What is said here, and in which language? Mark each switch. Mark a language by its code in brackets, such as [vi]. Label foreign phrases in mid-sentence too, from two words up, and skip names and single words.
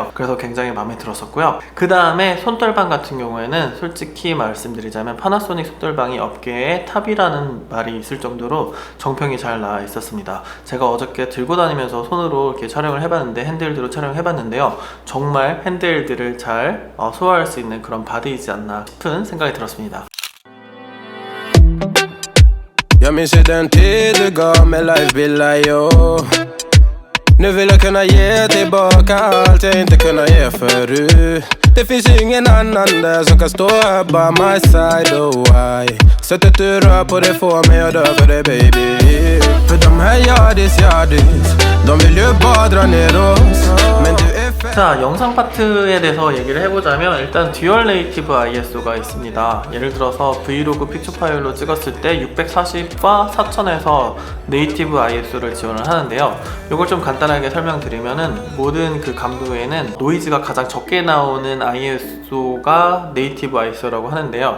[ko] 그래서 굉장히 마음에 들었었고요. 그 다음에 손떨방 같은 경우에는 솔직히 말씀드리자면 파나소닉 손떨방이 업계의 탑이라는 말이 있을 정도로 정평이 잘 나와 있었습니다. 제가 어저께 들고 다니면서 손으로 이렇게 촬영을 해봤는데 핸들드로 촬영을 해봤는데요. 정말 핸들들을 잘 소화할 수 있는 그런 바디이지 않나 싶은 생각이 들었습니다. [sv] Jag minns ju den tid du gav mig life billar yo. Nu vill jag kunna ge tillbaka allt jag inte kunnat ge förut. Det finns ju ingen annan där som kan stå här [en] by my side, oh why. [sv] Sättet du rör på det får mig att dö för det baby. För de här yardis, de vill ju bara dra ner oss. Men du är [ko] 자, 영상 파트에 대해서 얘기를 해보자면 일단 듀얼 네이티브 ISO가 있습니다. 예를 들어서 브이로그 픽처 파일로 찍었을 때 640과 4000에서 네이티브 ISO를 지원을 하는데요. 이걸 좀 간단하게 설명드리면은 모든 그 감도에는 노이즈가 가장 적게 나오는 ISO가 네이티브 ISO라고 하는데요.